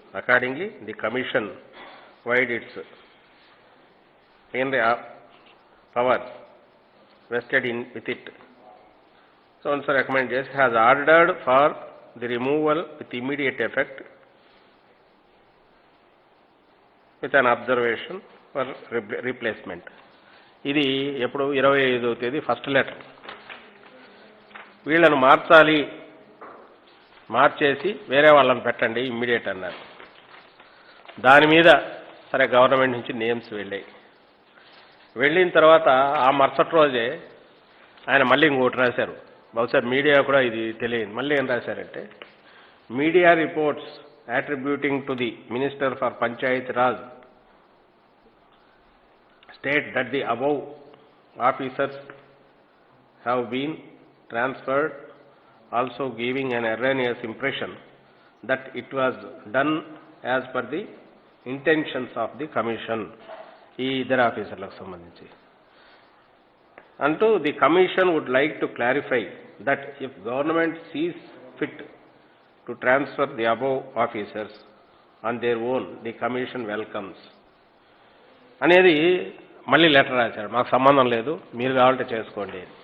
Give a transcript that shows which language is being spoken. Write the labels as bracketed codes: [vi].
[en] Accordingly, the commission void its plenary powers vested with it. So also recommends has ordered for the removal with immediate effect with an observation for replacement. [te] ఇది ఎప్పుడు 25వ తేదీ first letter. వీళ్ళను మార్చేసి వేరే వాళ్ళని పెట్టండి immediate అన్నారు. దాని మీద సరే గవర్నమెంట్ నుంచి నేమ్స్ వెళ్ళాయి. వెళ్ళిన తర్వాత ఆ మరుసటి రోజే ఆయన మళ్ళీ ఇంకోటి రాశారు. బహుశా మీడియా కూడా ఇది తెలియదు. మళ్ళీ ఏం రాశారంటే, [en] Media reports attributing to the minister for panchayat raj state that the above officers have been transferred, also giving an erroneous impression that it was done as per the intentions of the commission. [te] ఈ ఇద్దరు ఆఫీసర్లకు సంబంధించి అంటూ [en] the commission would like to clarify that if government sees fit to transfer the above officers on their own, the commission welcomes [te] అనేది మళ్ళీ letter రాశాడు, మాకు సంబంధం లేదు, మీరు కావాలంటే చేసుకోండి.